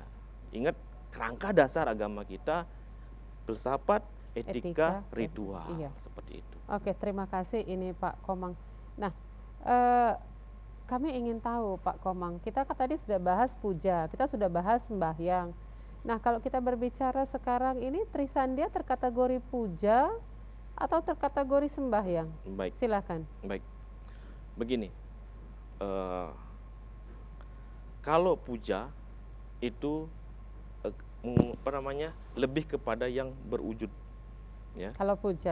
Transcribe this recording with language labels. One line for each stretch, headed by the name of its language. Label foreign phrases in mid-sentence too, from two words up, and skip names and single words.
Indonesian: Ingat kerangka dasar agama kita filsafat, etika, Etika, ritual iya. seperti itu. Oke, terima kasih ini Pak Komang. Nah, kami ingin tahu Pak Komang, kita kan tadi sudah bahas puja, kita sudah bahas sembahyang. Nah, kalau kita berbicara sekarang ini Trisandia terkategori puja atau terkategori sembahyang? Baik, Silakan. baik. Begini, kalau puja itu lebih kepada yang berwujud, ya. Kalau puja.